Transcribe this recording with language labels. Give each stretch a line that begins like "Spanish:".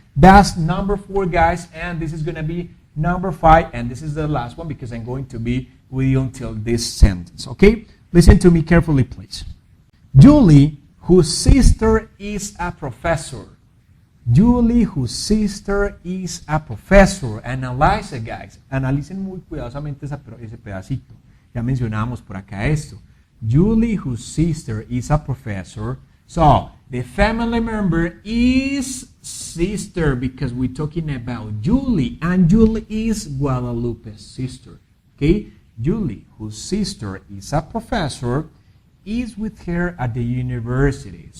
English: That's number 4, guys, and this is going to be number 5, and this is the last one because I'm going to be with you until this sentence. Okay? Listen to me carefully, please. Julie, whose sister is a professor. Julie, whose sister is a professor. Analyze it, guys.
Spanish: Analicen muy cuidadosamente ese pedacito. Ya mencionamos por acá esto.
English: Julie, whose sister is a professor. So, the family member is sister because we're talking about Julie. And Julie is Guadalupe's sister. Okay? Julie, whose sister is a professor, is with her at the university.